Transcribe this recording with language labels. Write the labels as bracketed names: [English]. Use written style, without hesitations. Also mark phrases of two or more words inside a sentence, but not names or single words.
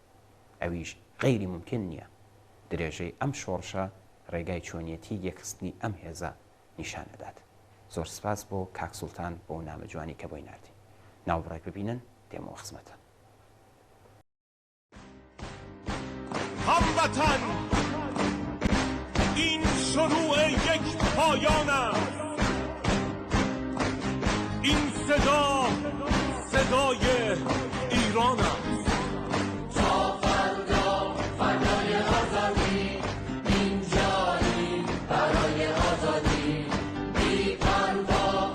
[Central Kurdish] ئەویش غەیری ممکن نییە درێژەی ئەم شۆڕشە ڕێگای چۆنیەتی یەکخستنی ئەم هێزە نیشانەدات. زۆر سپاس بۆ کاک سوڵتان بۆ نامەجوانی کە بۆی ناردی. ناوبڕێک ببینن دێمەوە خزمەتە. [Persian] وطن این شروع یک پایان است این صدا صدای ایران است تا فردا فردای آزادی اینجایی برای آزادی بی پروا